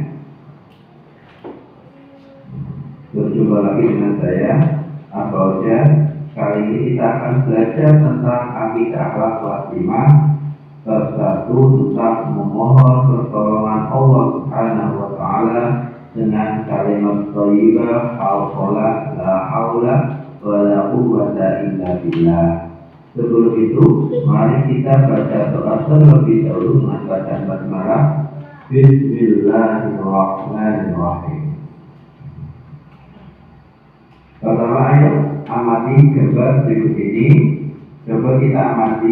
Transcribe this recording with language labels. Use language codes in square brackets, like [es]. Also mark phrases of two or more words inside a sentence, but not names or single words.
[id] Berjumpa lagi dengan saya, Abauja. Kali ini kita akan belajar tentang akidah akhlak kelas 5 bab 1 tentang memohon pertolongan Allah [ar] Subhanahu wa taala [id] dengan kalimat thayyibah hauqala [ar] la haula wa la quwwata illa billah. [id] Sebelum itu, mari kita baca doa terlebih dahulu dengan bacaan basmalah. Bismillahirrahmanirrahim. Pertama, ayo amati gambar berikut ini. Coba kita amati.